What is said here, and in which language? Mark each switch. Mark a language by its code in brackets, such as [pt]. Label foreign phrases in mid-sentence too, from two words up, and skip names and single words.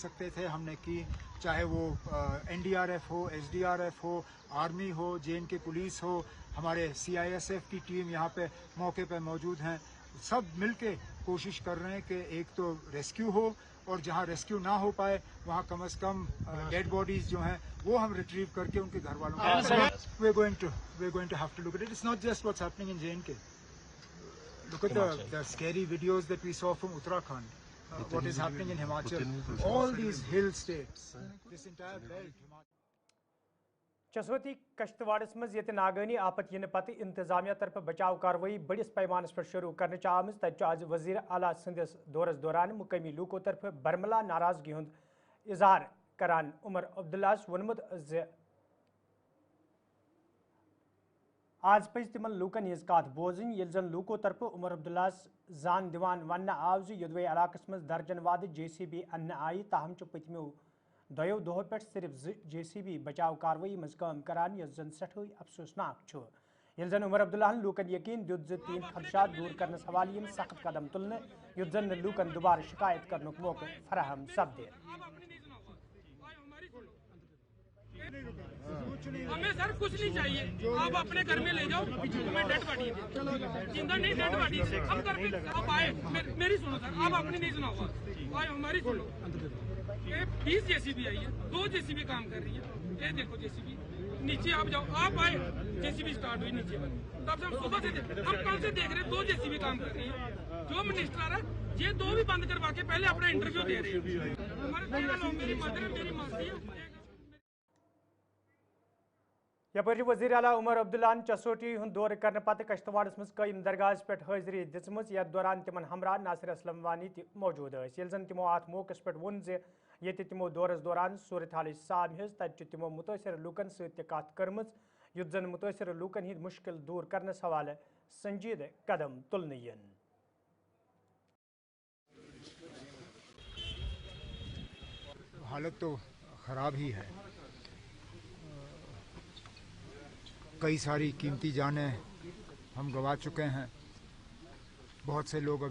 [hi] सकते थे हमने की, चाहे वो NDRF हो, SDRF हो, आर्मी हो, JNK पुलिस हो, हमारे CISF की टीम यहाँ पे मौके पे मौजूद हैं, सब मिलके कोशिश कर रहे हैं कि एक तो रेस्क्यू हो और जहां रेस्क्यू ना हो पाए वहां कम से कम [en] dead bodies [hi] जो हैं वो हम रिट्रीव करके उनके घर वालों को [en] we're going to have to look at it. It's not just what's happening in J&K. Look at the scary videos that we saw from Uttarakhand. What is happening in Himachal? All these hill states, this entire belt. [ks] चसवती कश्तवाड़स मज ये नागनी आपत इन पत इंतजामिया तरफ बचाव कार्रवाई बड़िस पैमानस पर शुरू करने आम तज आज वजीर आला संदिस दौरस दौरान मुकामी लूकों तरफ बरमला नाराजगी हुंद इजहार करान उमर अब्दुल्ला वोनमुत आज पज तिमन लूकन हज कत बोजन ये जन लूको तरफ उमर अब्दुल्ला जान दिवान वन आव यदवे इलाकस मज दर्जन वाद JCB अन्न आई ताहम पतमो दो दो पे सिर्फ JCB बचाव कार्रवाई मज काम करान यस जन सठे अफसोसनाक ये जन उमर अब्दुल्ला लूकन यकीन दुत तीन खदशात दूर करने हवाले सख्त कदम तुलने युत जन लूकन दोबारा शिकायत करने मौका फराहम सपदे। [hi] हमें सर कुछ नहीं चाहिए, आप अपने घर में ले जाओ, हमें [en] dead body [hi] जिंदा नहीं, [en] dead body [hi] हम घर पे आप आए, मेरी सुनो सर, आप अपनी नहीं सुनाओ, आए हमारी सुनो। ये 20 JCB आई है, 2 JCB काम कर रही है, ये देखो JCB नीचे आप जाओ, आप आए JCB स्टार्ट हुई नीचे वाली, तब से हम सुबह से हम कल से देख रहे हैं 2 JCB काम कर रही है। जो मिनिस्टर है ये 2 भी बंद करवा के पहले अपना इंटरव्यू दे रहे हैं। हमारे 13 लोग, मेरी मदर है, मेरी मासी है। [ks] यपर वजीर आला उमर अब्दुल्ला चसोटी हुंद दौर करने पत कश्तवाड़स मज कयम दरगाह पे हाजिरी दिम यथ दौरान तिमन हमरा नासिर असलम वानी मौजूद ये जन तिमो अत मौके पे वोन ये तिमो दौरस दौरान सूरत हाल साम हज तत तिमो मुतासर लूकन सत कत कर्म युत जन मुतासर लूकन हिंद मुश्किल दूर करने हवाले संजीद कदम तुलने यन। [hi] हालत तो ख़राब ही है, कई सारी कीमती जानें हम गंवा चुके हैं, बहुत से लोग